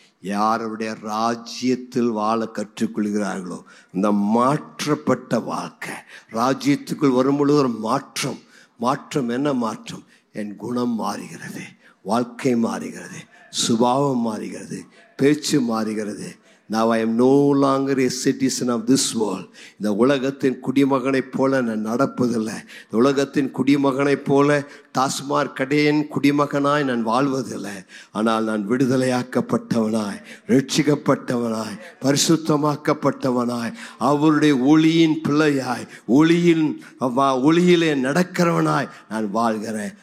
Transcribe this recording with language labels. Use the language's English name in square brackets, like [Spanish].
[Tamil] யாருடைய ராஜ்யத்தில் வாழ கற்றுக்கொள்கிறார்களோ இந்த மாற்றப்பட்ட வாழ்க்கை, ராஜ்யத்துக்குள் வரும்பொழுது ஒரு மாற்றம். மாற்றம் என்ன மாற்றம்? என் குணம் மாறுகிறது, வாழ்க்கை மாறுகிறது, சுபாவம் மாறுகிறது, பேச்சு மாறுகிறது. [English] Now I am no longer a citizen of this world. [Tamil] இந்த உலகத்தின் குடிமகனைப் போல நான் நடப்பதில்லை. இந்த உலகத்தின் குடிமகனைப் போல டாஸ்மாக் கடையின் குடிமகனாய் நான் வாழ்வதில்லை. ஆனால் நான் விடுதலையாக்கப்பட்டவனாய், ரட்சிக்கப்பட்டவனாய், பரிசுத்தமாக்கப்பட்டவனாய், அவருடைய ஒளியின் பிள்ளையாய், ஒளியிலே நடக்கிறவனாய் நான் வாழ்கிறேன்.